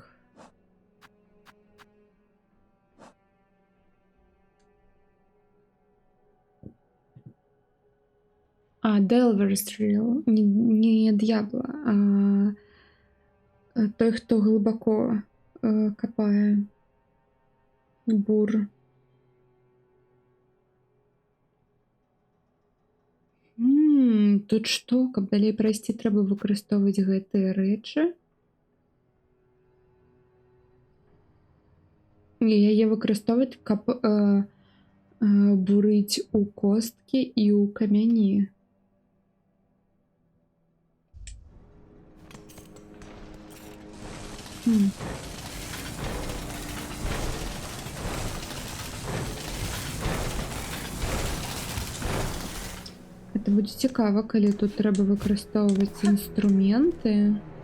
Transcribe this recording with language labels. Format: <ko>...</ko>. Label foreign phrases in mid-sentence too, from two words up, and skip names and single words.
<be>А, Delver's Drill.</be> <uk>Не Д'ябло, а той, хто глибоко копає.</uk> <be>Бур. Тут што, каб далей прайсці, трэба выкарыстоўваць гэтыя рэчы. І яе выкарыстоўваць, каб бурыць у косткі і ў камяні. Это будзе цікава, калі тут трэба выкарыстоўваць інструменты.</be>